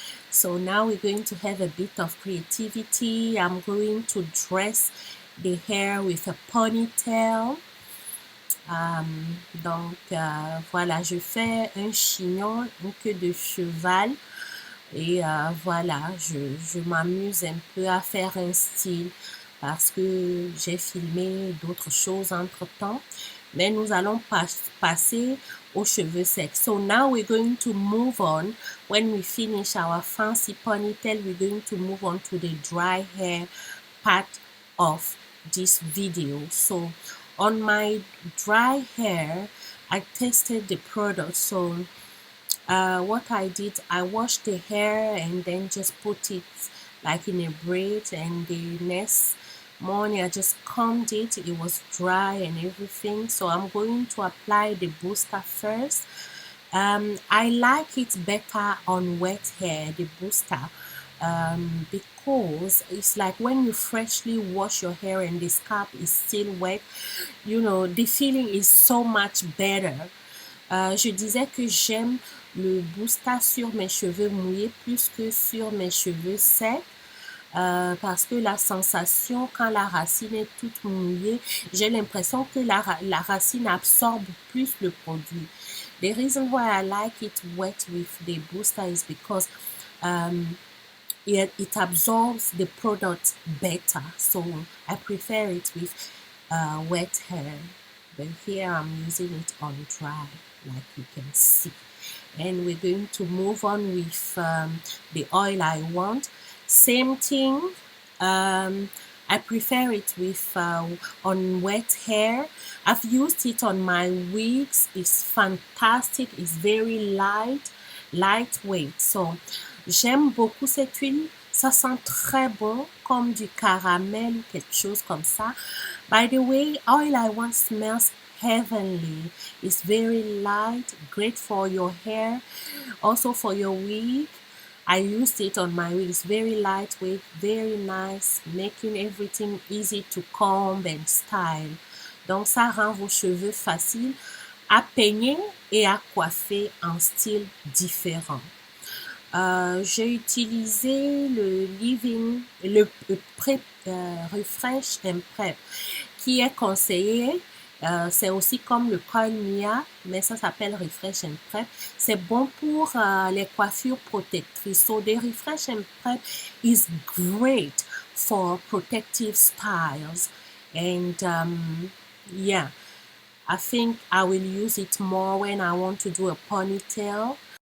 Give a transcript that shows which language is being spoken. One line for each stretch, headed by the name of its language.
English: So now we're going to have a bit of creativity. I'm going to dress the hair with a ponytail.
French: Donc voilà, je fais un chignon, une queue de cheval. Et voilà, je m'amuse un peu à faire un style parce que j'ai filmé d'autres choses entre-temps. Mais nous allons passer aux cheveux secs.
English: So now we're going to move on. When we finish our fancy ponytail, we're going to move on to the dry hair part of this video. So on my dry hair, I tested the product. So what I did, I washed the hair and then just put it like in a braid, and the next morning I just combed it. It was dry and everything. So I'm going to apply the booster first. I like it better on wet hair, the booster, because it's like when you freshly wash your hair and the scalp is still wet, you know, the feeling is so much better.
French: Je disais que j'aime le booster sur mes cheveux mouillés plus que sur mes cheveux secs. Parce que la sensation quand la racine est toute mouillée, j'ai l'impression que la racine absorbe plus le produit.
English: The reason why I like it wet with the booster is because it absorbs the product better. So I prefer it with wet hair. but here I'm using it on dry, like you can see. And we're going to move on with the oil I want. Same thing. I prefer it with on wet hair. I've used it on my wigs. It's fantastic. It's very lightweight.
French: So j'aime beaucoup cette huile. Ça sent très bon, comme du caramel ou quelque chose comme ça.
English: By the way, oil I want smells heavenly. It's very light, great for your hair, also for your wig. I used it on my wig. It's very lightweight, very nice, making everything easy to comb and style.
French: Donc ça rend vos cheveux faciles à peigner et à coiffer en style différent. J'ai utilisé le Refresh and Prep qui est conseillé. C'est aussi comme le Coil Mia, mais ça s'appelle Refresh and Prep. C'est bon pour les coiffures protectrices.
English: So the Refresh and Prep is great for protective styles. And yeah, I think I will use it more when I want to do a ponytail.